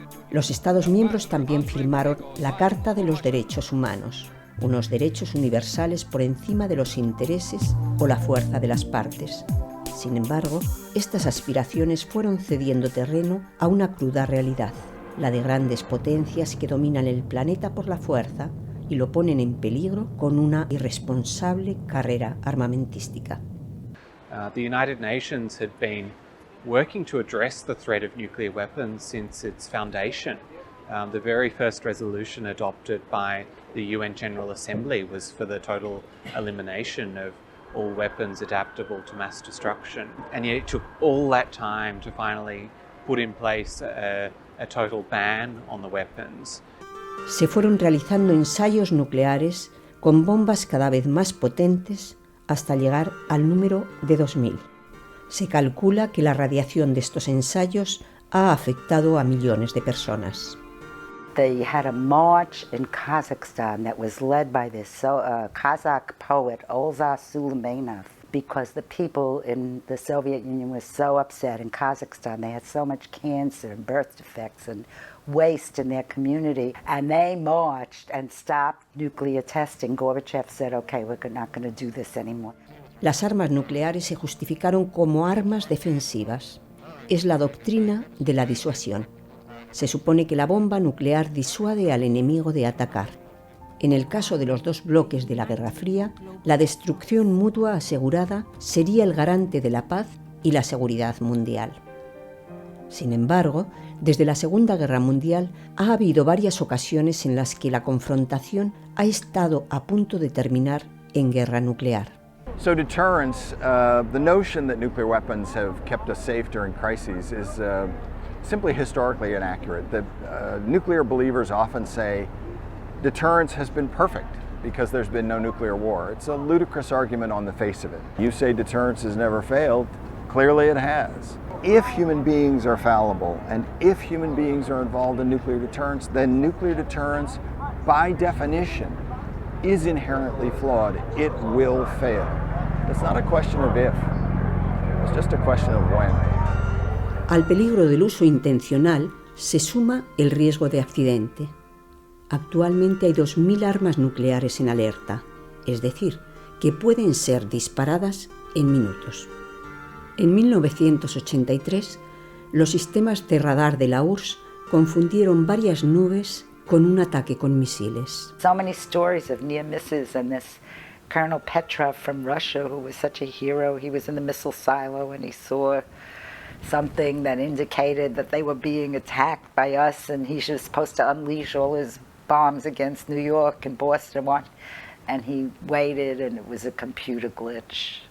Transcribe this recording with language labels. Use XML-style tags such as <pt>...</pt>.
<es>Los Estados miembros también firmaron la Carta de los Derechos Humanos, unos derechos universales por encima de los intereses o la fuerza de las partes. Sin embargo, estas aspiraciones fueron cediendo terreno a una cruda realidad, la de grandes potencias que dominan el planeta por la fuerza y lo ponen en peligro con una irresponsable carrera armamentística.</es> <en>The United Nations had been working to address the threat of nuclear weapons since its foundation. The very first resolution adopted by the UN General Assembly was for the total elimination of all weapons adaptable to mass destruction. And yet it took all that time to finally put in place a total ban on the weapons.</en> <es>Se fueron realizando ensayos nucleares con bombas cada vez más potentes hasta llegar al número de 2000. Se calcula que la radiación de estos ensayos ha afectado a millones de personas.</es> <en>They had a march in Kazakhstan that was led by this Kazakh poet Olza Suleymanov, because the people in the Soviet Union were so upset in Kazakhstan. They had so much cancer and birth defects and waste in their community, and they marched and stopped nuclear testing. Gorbachev said, okay, we're not going to do this anymore.</en> <es>Las armas nucleares se justificaron como armas defensivas. Es la doctrina de la disuasión. Se supone que la bomba nuclear disuade al enemigo de atacar. En el caso de los dos bloques de la Guerra Fría, la destrucción mutua asegurada sería el garante de la paz y la seguridad mundial. Sin embargo, desde la Segunda Guerra Mundial ha habido varias ocasiones en las que la confrontación ha estado a punto de terminar en guerra nuclear.</es> <en>So deterrence, the notion that nuclear weapons have kept us safe during crises is simply historically inaccurate. The nuclear believers often say deterrence has been perfect because there's been no nuclear war. It's a ludicrous argument on the face of it. You say deterrence has never failed, clearly it has. If human beings are fallible and if human beings are involved in nuclear deterrence, then nuclear deterrence, by definition, is inherently flawed. It will fail. It's not a question of if, it's just a question of when.</en> <es>Al peligro del uso intencional se suma el riesgo de accidente. Actualmente hay 2.000 armas nucleares en alerta, es decir, que pueden ser disparadas en minutos. En 1983, los sistemas de radar de la URSS confundieron varias nubes con un ataque con misiles.</es> <en>So many stories of near misses, and this Colonel Petrov from Russia, who was such a hero, he was in the missile silo and he saw something that indicated that they were being attacked by us, and he was supposed to unleash all his bombs against New York and Boston, and he waited, and it was a computer glitch.</en>